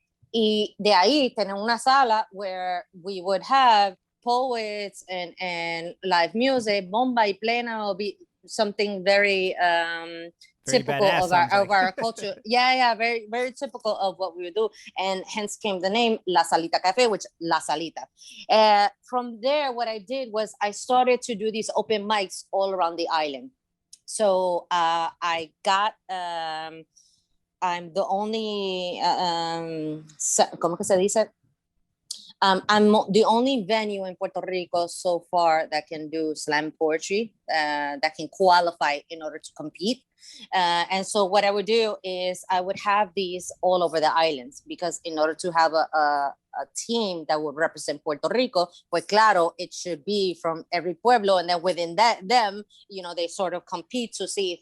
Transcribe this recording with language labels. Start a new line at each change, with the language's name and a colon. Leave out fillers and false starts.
Spanish: Y de ahí tener una sala
English: where we would have poets and live music, bomba y plena, or be something very typical of our culture. Yeah, very very typical of what we would do, and hence came the name La Salita Cafe, which La Salita. From there, what I did was I started to do these open mics all around the island. So I got I'm the only
Spanish: ¿cómo que se dice?
English: I'm the only venue in Puerto Rico so far that can do slam poetry, that can qualify in order to compete. And so what I would do is I would have these all over the islands, because in order to have a team that would represent Puerto Rico,
Spanish: pues claro,
English: it should be from every pueblo, and then within them, they sort of compete to see